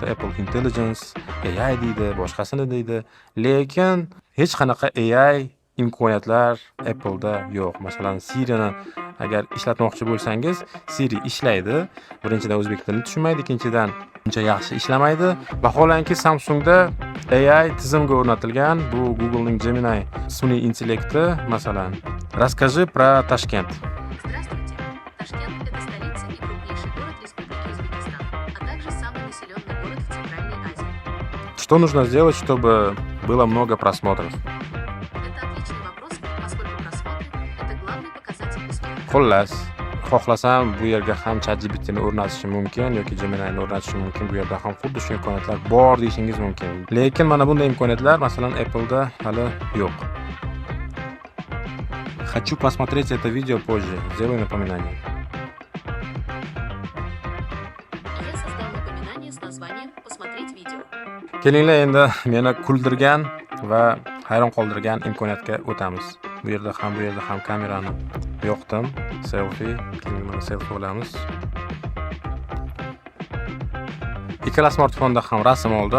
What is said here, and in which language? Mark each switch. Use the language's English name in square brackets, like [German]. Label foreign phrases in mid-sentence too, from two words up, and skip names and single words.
[Uzbek] Apple Intelligence, AI deydi, boshqasini deydi. Lekin hech qanaqa AI imkoniyatlar Apple'da yo'q. Masalan, Siri'ni agar ishlatmoqchi bo'lsangiz, Siri ishlaydi. Birinchidan o'zbek tilini tushunmaydi, ikkinchidan uncha yaxshi ishlamaydi. Vaholanki Samsungda AI tizimga o'rnatilgan. Bu Google'ning Gemini sun'iy intellekti, masalan. [Russian] Расскажи про Ташкент. Здравствуйте. Ташкент – это столица и крупнейший город Республики Узбекистан, а также самый населенный город в Центральной Азии. Что нужно сделать, чтобы было много просмотров? Это отличный вопрос, поскольку просмотры – это главный показатель успеха. [Uzbek] Xullas, xohlasam bu yerga ham ChatGPTni o'rnatishim mumkin yoki Gemini'ni o'rnatishim mumkin. Bu yerda ham xuddi shu imkoniyatlar bor deyishingiz mumkin. Lekin mana bunday imkoniyatlar masalan Apple'da hali yo'q. [Russian] Хочу посмотреть это видео позже. Сделай напоминание. Я создал напоминание с названием «Посмотреть видео». [Uzbek] Kelinglar endi meni kuldirgan va hayron qoldirgan imkoniyatga o'tamiz. Bu yerda ham kamerani yoqdim. Selfie. Keling mana selfie olamiz. Ikkala smartfonda ham rasm oldim.